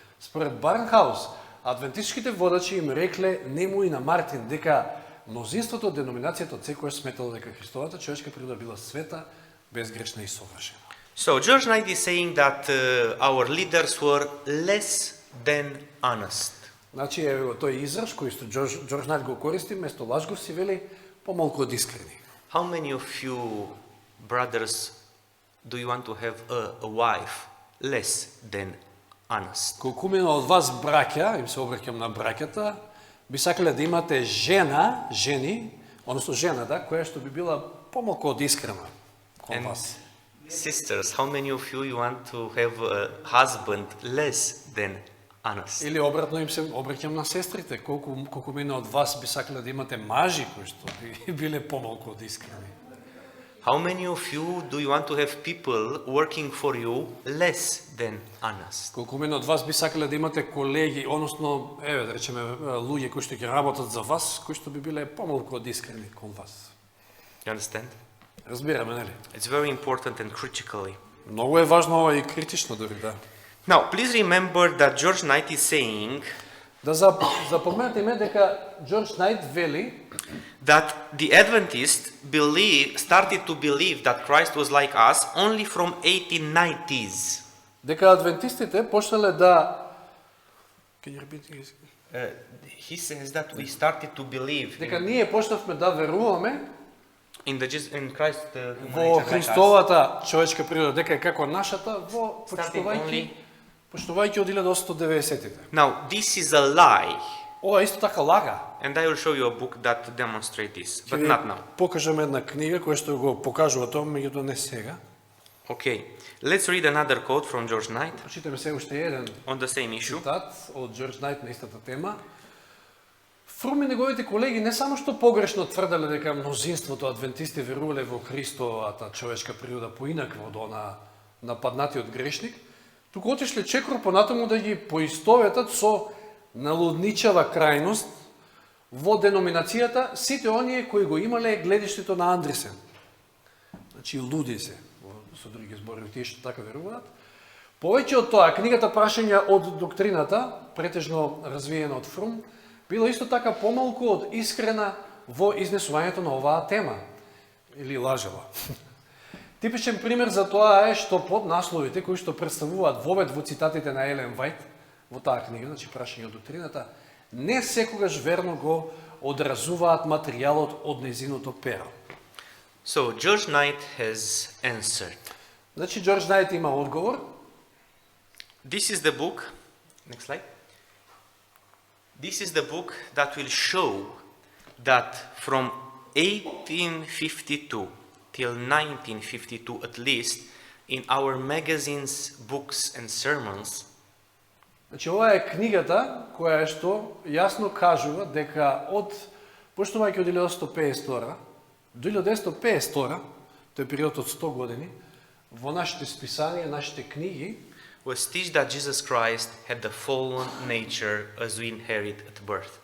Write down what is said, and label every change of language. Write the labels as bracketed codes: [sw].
[mk] Според Барнхаус, адвентистичките водачи им рекле нему и на Мартин дека мнозинството од деноминацијата од секојаш сметало дека Христовата човечка природа била света, безгрешна и совршена. [en] So George Knight is saying that our leaders were less than honest. [mk] Значи е тој израз кој што Џорџ Најт го користи, место лажговци вели помалку од искрени. [en] How many of you brothers do you want to have a wife less than honest? [mk] Колкумина од вас браќа, им се обраќам на браќата, би сакале да имате жени, односно жена, да, која што би била помалку од искрена кон вас. [en] Sisters, how many of you want to have a husband less than honest? [mk] Или обратно им се обраќам на сестрите, колку мина од вас би сакале да имате мажи кои што би биле помалку од искрени. [en] How many of you do you want to have people working for you less than honest? [mk] Колку мина од вас би сакале да имате колеги, односно, еве да речеме луѓе кои што ќе работат за вас, кои што би биле помалку од искрени кон вас. [en] You understand? [mk] Разбираме, нели? [en] It's very important and critically. [mk] Многу е важно ова и критично дори, да. [en] Now, please remember that George Knight is saying [mk] Да запоменатиме дека Джордж Најт вели [en] that the Adventists started to believe that Christ was like us only from 1890s. [mk] дека адвентистите почнале да [en] Can you repeat this? He says that we started to believe [mk] Дека ние почнавме да веруваме [en] in Christ [mk] во [en] human nature like us, [mk] Христовата човечка природа, дека е како нашата, во [en] starting only. [mk] почитувајќи од 1890-тите. [en] Now, this is a lie, [mk] Ова е исто така лага. [en] and I will show you a book that demonstrates this, [mk] Ќе [en] but [mk] ви [en] not now. [mk] покажам една книга која што го покажува тоа, меѓутоа не сега. [en] Okay, let's read another quote from George Knight [mk] Прочитаме сега уште еден [en] on the same issue. [mk] цитат од Джордж Најт на истата тема. Фрум и неговите колеги не само што погрешно тврделе дека мнозинството адвентисти верувале во Христовата човечка природа поинаква од она нападнатиот грешник, туку отишле чекор понатаму да ги поистоветат со налудничава крајност во деноминацијата сите оние кои го имале гледиштето на Андресен. Значи луди се, со други зборови, тие што така веруваат. Повеќе од тоа, книгата Прашања од доктрината, претежно развиена од Фрум, била исто така помалку од искрена во изнесувањето на оваа тема. Или лажела. Типичен пример за тоа е што под насловите кои што представуваат вовед во цитатите на Елен Вајт во таа книга, значи Прашање од доктрината, не секогаш верно го одразуваат материјалот од незиното перо. [en] So, George Knight has answered. [mk] Значи Джордж Најт има одговор. [en] This is the book, next slide. This is the book that will show that from 1852 till 1952 at least, in our magazines, books and sermons, [mk] Значи ова е книгата која е што јасно кажува дека од почнувајќи од 1852 до 1952, тој е период од 100 години, во нашите списанија, нашите книги, [en] was teach that Jesus Christ had the fallen nature as we inherit at birth.